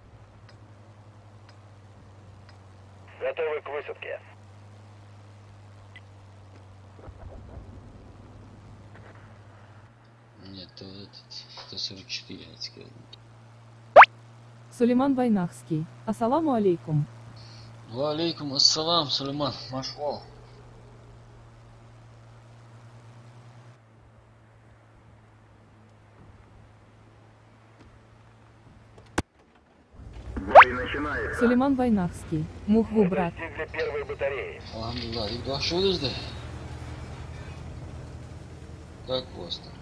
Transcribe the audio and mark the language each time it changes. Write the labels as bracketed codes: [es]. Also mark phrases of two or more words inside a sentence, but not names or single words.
[ru] Готовы к высадке. Нет, то этот 144 сказал. Сулейман Вайнахский. [ar] السلام عليكم. وعليكم السلام, Сулейман. Машвал. [ru] Бой начинается. Сулейман Вайнахский. Мухву Мы брат. достигли первой батареи. Алхамдулилlah. И да, что это? Как у вас там?